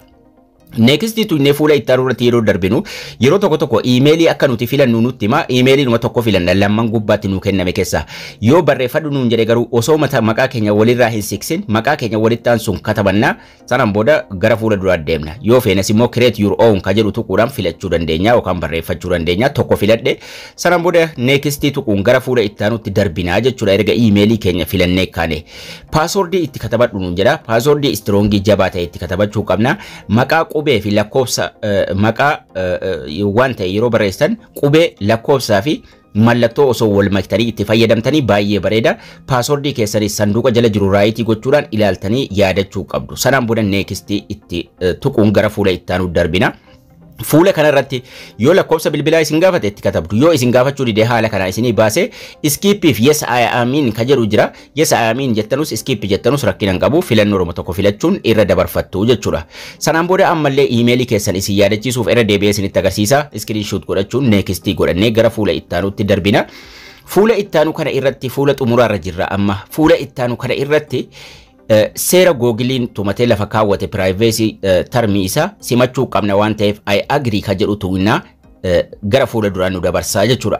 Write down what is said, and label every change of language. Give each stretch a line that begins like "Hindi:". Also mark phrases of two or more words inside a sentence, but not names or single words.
Oromo: Next tuuynee fuula ittaanu irratti yeroo darbinu yeroo tokko emailii akka nuti filannu nutti hima. Emailii numa tokko filanna lamman gubbaatti nu kenname keessa yoo barreeffadhu nuun jedhe garuu osoo maqaa keenya walirraa hin siksin maqaa keenya walitti aansuun katabannaa sanaan booda gara fuula duraa deemna. Yoo feenes immoo
English: create your own
Oromo: ka jedhu tuquudhaan filachuu dandeenya yookaan barreeffachuu dandeenya. Tokko filadhe sanaan booda next tuquun gara fuula ittaanutti darbinaa jechuudha. Erga emailii keenya filannee kaane passwordii itti katabadhu nuun jedha.
English: Passwordii strongii
Oromo: jabaa ta'e itti katabachuu qabna. Maqaa qubee fi lakkoofsa maqaa waan ta'e yeroo barreessan qubee lakkoofsaa fi mallattoo osoo wal maktanii itti fayyadamtanii baay'ee bareeda. Passwordii keessanis sanduuqa jala jiru raayitii gochuudhaan ilaaltanii yaadachuu qabdu. Sanaan booda next itti tuquun gara fuula ittaanu darbina. Fuula kanarratti yoo lakkoofsa bilbilaa isin gaafate itti katabdu. Yoo isin gaafachuu didee haala kana isinii baase
English: skip if yes I am in
Oromo: ka jedhu jira.
English: Yes I am in
Oromo: jettanus skip jettanus rakkina hin qabu. Filannoo Oromoo tokko filachuun irra dabarfattu jechuudha. Sanaan booda ammallee emailii keessan isin yaadachiisuuf irra deebi'ee isinitti agarsiisa. Screenshot godhachuun next godhannee gara fuula ittaanutti darbina. Fuula ittaanu kana irratti fuula xumuraarra jirra amma. Fuula ittaanu kana irratti seera googiliin tumatee lafa kaawwate
English: privacy termii
Oromo: isaa simachuu qabna waan ta'eef
English: I agree
Oromo: ka jedhu tuunna gara fuula duraan nu dabarsaa jechuudha.